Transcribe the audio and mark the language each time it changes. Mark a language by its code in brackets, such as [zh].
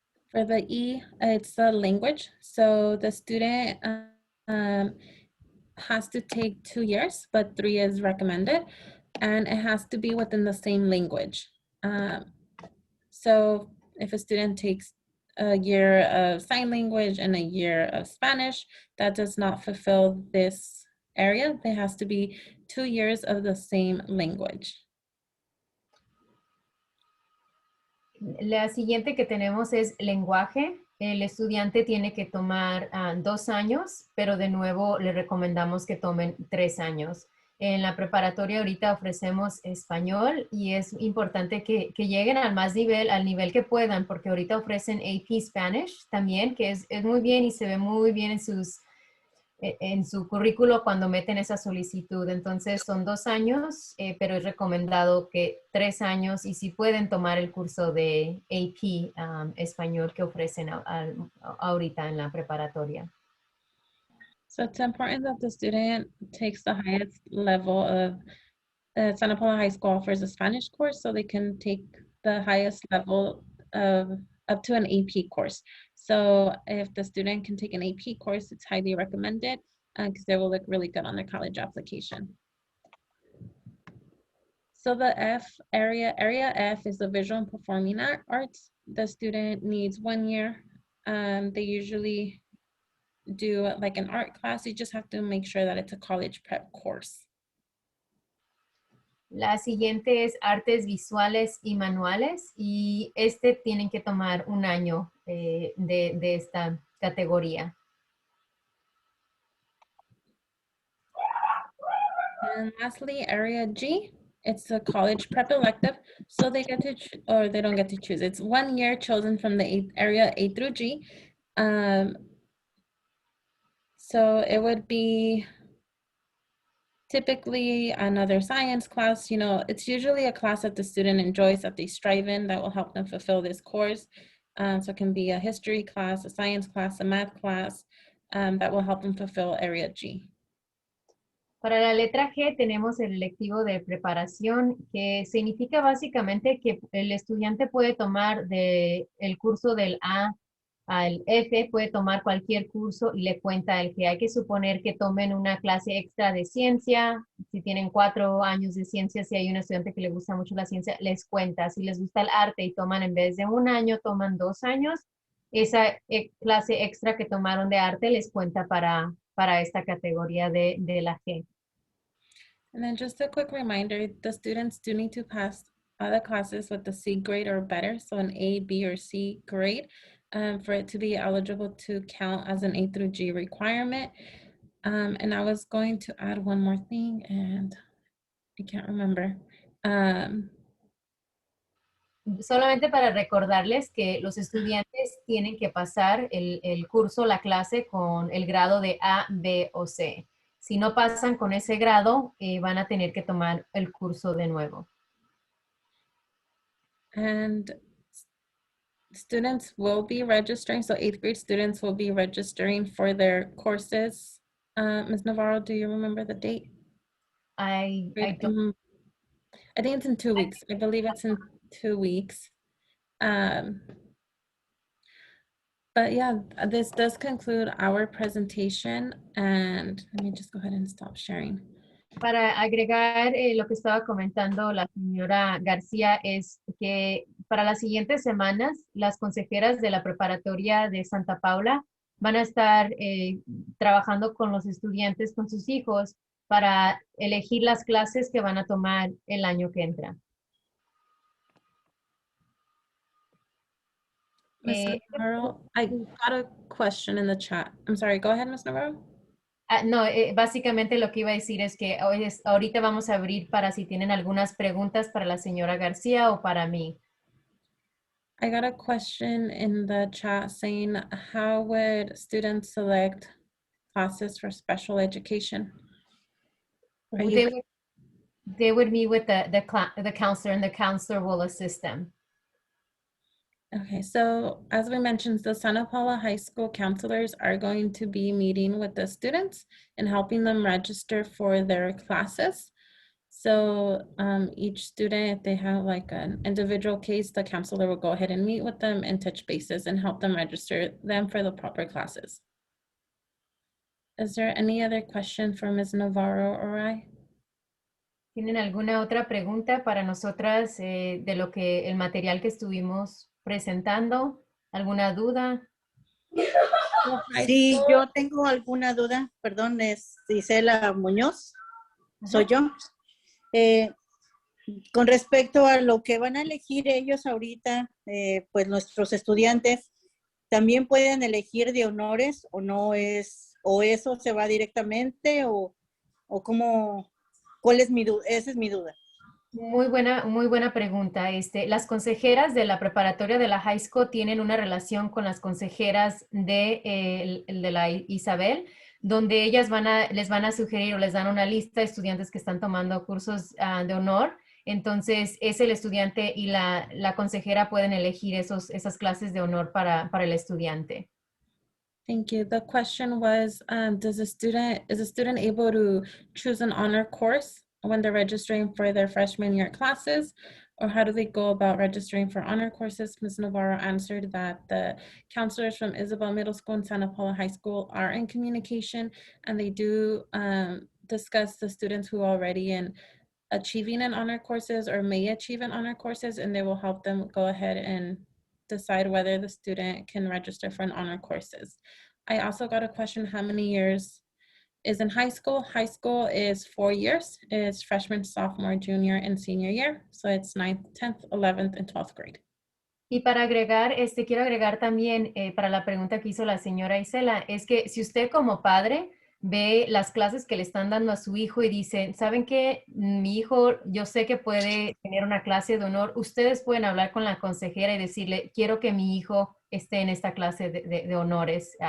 [en] For the E, it's the language. So the student um, has to take 2 years, but 3 is recommended, and it has to be within the same language. So if a student takes a year of sign language and a year of Spanish, that does not fulfill this area. There has to be 2 years of the same language. [es] La siguiente que tenemos es lenguaje. El estudiante tiene que tomar 2 años, pero de nuevo le recomendamos que tomen 3 años. En la preparatoria ahorita ofrecemos español y es importante que lleguen al nivel que puedan, porque ahorita ofrecen AP Spanish también, que es muy bien y se ve muy bien en su currículo cuando meten esa solicitud. Entonces son 2 años, pero es recomendado que 3 años y si pueden tomar el curso de AP español que ofrecen ahorita en la preparatoria. [en] So it's important that the student takes the highest level of Santa Paula High School offers a Spanish course, so they can take the highest level of up to an AP course. So if the student can take an AP course, it's highly recommended because they will look really good on their college application. So the area F is the visual and performing arts. The student needs 1 year. They usually do like an art class. You just have to make sure that it's a college prep course. [es] La siguiente es artes visuales y manuales y tienen que tomar 1 año de esta categoría. [en] And lastly, area G, it's a college prep elective. So they get to, or they don't get to choose. It's 1 year chosen from the area A through G. So it would be typically another science class. You know, it's usually a class that the student enjoys, that they strive in, that will help them fulfill this course. So it can be a history class, a science class, a math class, that will help them fulfill area G. [es] Para la letra G tenemos el electivo de preparación, que significa básicamente que el estudiante puede tomar el curso del A al F, puede tomar cualquier curso y le cuenta el G. Hay que suponer que tomen una clase extra de ciencia. Si tienen 4 años de ciencia, si hay un estudiante que le gusta mucho la ciencia, les cuenta. Si les gusta el arte y toman en vez de 1 año, toman 2 años. esa clase extra que tomaron de arte les cuenta para esta categoría de la G. [en] And then just a quick reminder, the students do need to pass other classes with a C grade or better, so an A, B, or C grade, for it to be eligible to count as an A through G requirement. And I was going to add one more thing, and I can't remember. [es] Solamente para recordarles que los estudiantes tienen que pasar el curso, la clase con el grado de A, B o C. Si no pasan con ese grado, van a tener que tomar el curso de nuevo. [en] And students will be registering, so 8th grade students will be registering for their courses. Ms. Navarro, do you remember the date? I don't. I think it's in 2 weeks. I believe it's in 2 weeks. But yeah, this does conclude our presentation, and let me just go ahead and stop sharing. [es] Para agregar lo que estaba comentando la señora García es que para las siguientes semanas las consejeras de la preparatoria de Santa Paula van a estar trabajando con los estudiantes, con sus hijos, para elegir las clases que van a tomar el año que entra. [en] Ms. Navarro, I got a question in the chat. I'm sorry, go ahead, Ms. Navarro. [es] No, básicamente lo que iba a decir es que ahorita vamos a abrir para si tienen algunas preguntas para la señora García o para mí. [en] I got a question in the chat saying, how would students select classes for special education? Are you They would meet with the counselor, and the counselor will assist them. Okay, so as we mentioned, the Santa Paula High School counselors are going to be meeting with the students and helping them register for their classes. So each student, if they have like an individual case, the counselor will go ahead and meet with them and touch bases and help them register them for the proper classes. Is there any other question for Ms. Navarro or I? [es] ¿Tienen alguna otra pregunta para nosotras de lo que el material que estuvimos presentando? ¿Alguna duda? Sí, yo tengo alguna duda, perdón, es Isela Muñoz, soy yo. Con respecto a lo que van a elegir ellos ahorita, pues nuestros estudiantes, ¿también pueden elegir de honores o no es, o eso se va directamente o cómo, cuál es mi duda? Esa es mi duda. Muy buena pregunta. Las consejeras de la preparatoria de la high school tienen una relación con las consejeras de la Isabel, donde ellas les van a sugerir o les dan una lista de estudiantes que están tomando cursos de honor. Entonces, es el estudiante y la consejera pueden elegir esas clases de honor para el estudiante. [en] Thank you. The question was, is a student able to choose an honor course when they're registering for their freshman year classes? Or how do they go about registering for honor courses? Ms. Navarro answered that the counselors from Isabel Middle School and Santa Paula High School are in communication, and they do discuss the students who are already in achieving in honor courses or may achieve in honor courses, and they will help them go ahead and decide whether the student can register for an honor courses. I also got a question, how many years is in high school? High school is 4 years. It's freshman, sophomore, junior, and senior year. So it's 9th, 10th, 11th, and 12th grade. [es] Y para agregar, quiero agregar también para la pregunta que hizo la señora Isela, es que si usted como padre ve las clases que le están dando a su hijo y dice, ¿saben qué? Mi hijo, yo sé que puede tener una clase de honor. Ustedes pueden hablar con la consejera y decirle, quiero que mi hijo esté en esta clase de honores.